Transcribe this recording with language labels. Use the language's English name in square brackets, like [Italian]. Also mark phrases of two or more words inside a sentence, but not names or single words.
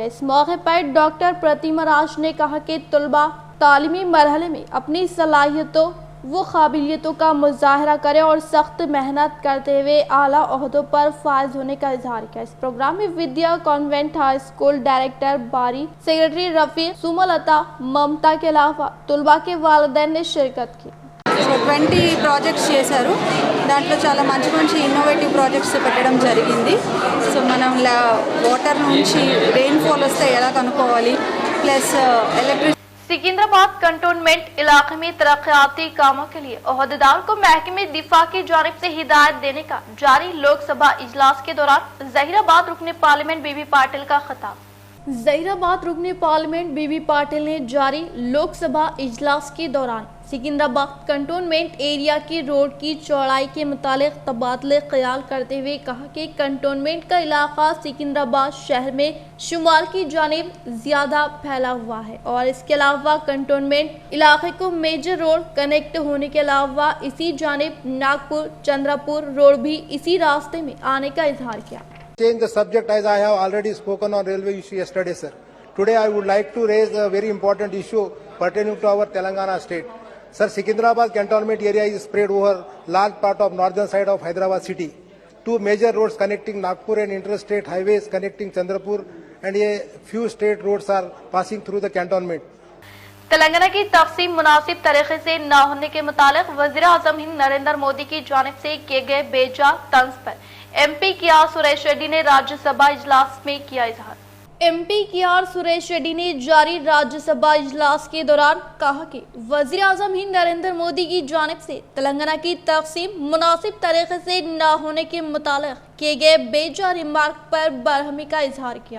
[Urdu] اس موقع پر ڈاکٹر پرتیما راج نے کہا کہ طلبہ تعلیمی مرحلے میں اپنی صلاحیتوں و قابلیتوں کا مظاہرہ کریں اور سخت محنت کرتے ہوئے اعلیٰ عہدوں پر فائز ہونے کا اظہار کیا. اس پروگرام میں ودیا کانوینٹ ہائی اسکول ڈائریکٹر باری، سیکریٹری رفیع، سملتا، ممتا کے علاوہ طلبہ کے والدین نے شرکت کی. [Telugu] 20 ప్రాజెక్ట్స్ చేశారు। దాంట్లో చాలా మంచి మంచి [English] innovative projects [Telugu] పెట్టడం జరిగింది। సో మనం వాటర్ నుంచి [English] rain fall [Telugu] వస్తే ఎలా కనుక్కోవాలి, ప్లస్ ఎలక్ట్రిసిటీ। [Urdu] سکندرآباد کنٹونمنٹ علاقے میں ترقیاتی کاموں کے لیے عہدیدار کو محکمہ دفاع کی جانب سے ہدایت دینے کا جاری لوک سبھا اجلاس کے دوران ظہیرآباد رکن پارلیمنٹ بی بی پاٹل کا خطاب. ظہیرآباد رکن پارلیمنٹ بی بی پاٹل نے جاری لوک سبھا اجلاس کے دوران سکندرآباد [English] cantonment area [Urdu] کی روڈ کی چوڑائی کے متعلق تبادلہ خیال کرتے ہوئے کہا کہ کنٹونمنٹ کا علاقہ سکندرآباد شہر میں شمال کی جانب زیادہ پھیلا ہوا ہے اور اس کے علاوہ کنٹونمنٹ علاقے کو [English] major road connect [Urdu] ہونے کے علاوہ اسی جانب ناگپور چندرپور روڈ بھی اسی راستے میں آنے کا اظہار کیا. [English] Change the subject as I have already spoken on railway issue yesterday, sir. Today I would like to raise a very important issue pertaining to our Telangana state. Sir, Secunderabad cantonment area is spread over large part of northern side of Hyderabad city. Two major roads connecting Nagpur and interstate highways connecting Chandrapur and a few state roads are passing through the cantonment. [Urdu] تلنگانہ کی تقسیم مناسب طریقے سے نہ ہونے کے متعلق وزیر اعظم ہند نریندر مودی کی جانب سے کیے گئے بیجا طنز پر MP KR سریش ریڈی نے راجیہ سبھا اجلاس میں کیا اظہار. MP KR سریش ریڈی نے جاری راجیہ سبھا اجلاس کے دوران کہا کہ وزیر اعظم ہند نریندر مودی کی جانب سے تلنگانہ کی تقسیم مناسب طریقے سے نہ ہونے کے متعلق کیے گئے بیجا ریمارک پر برہمی کا اظہار کیا.